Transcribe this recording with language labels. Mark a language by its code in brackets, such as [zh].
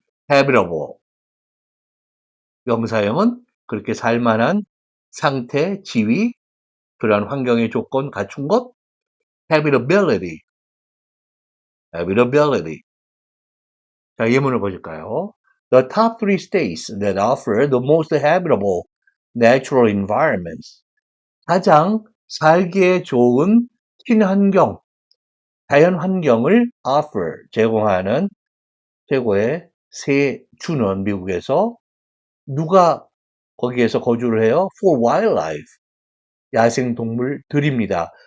[ko] habitable 명사형은 그렇게 살만한 상태, 지위, 그러한 환경의 조건 갖춘 것 habitability habitability 자, 예문을 보실까요? [en] The top three states that offer the most habitable natural environments. [ko] 가장 살기에 좋은 친환경, 자연 환경을 offer, 제공하는 최고의 세 주는 미국에서 누가 거기에서 거주를 해요? [en] For wildlife. [ko] 야생동물들입니다.